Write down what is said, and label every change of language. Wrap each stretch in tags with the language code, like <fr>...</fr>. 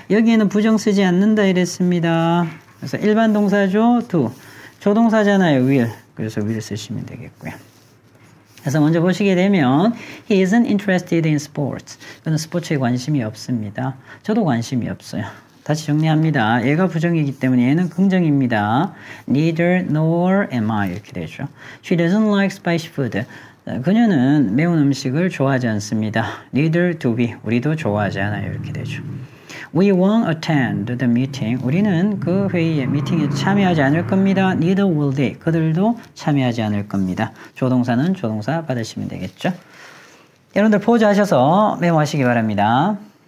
<ko>여기에는 부정 쓰지 않는다 이랬습니다. 그래서 일반 동사죠. do. 조동사잖아요. will. 그래서 will 쓰시면 되겠고요. 그래서 먼저 보시게 되면</ko> <en>He isn't interested in sports.</en> <ko>그는 스포츠에 관심이 없습니다. 저도 관심이 없어요. 다시 정리합니다. 얘가 부정이기 때문에 얘는 긍정입니다.</ko> <en>Neither nor am I</en> <ko>이렇게 되죠.</ko> <en>She doesn't like spicy food.</en> <ko>그녀는 매운 음식을 좋아하지 않습니다.</ko> <en>Neither do we.</en> <ko>우리도 좋아하지 않아요. 이렇게 되죠.</ko> <en>We won't attend the meeting.</en> <ko>우리는 그 회의에 미팅에 참여하지 않을 겁니다.</ko> <en>Neither will they.</en> <ko>그들도 참여하지 않을 겁니다. 조동사는 조동사 받으시면 되겠죠. 여러분들 포즈하셔서 메모하시기 바랍니다.</ko>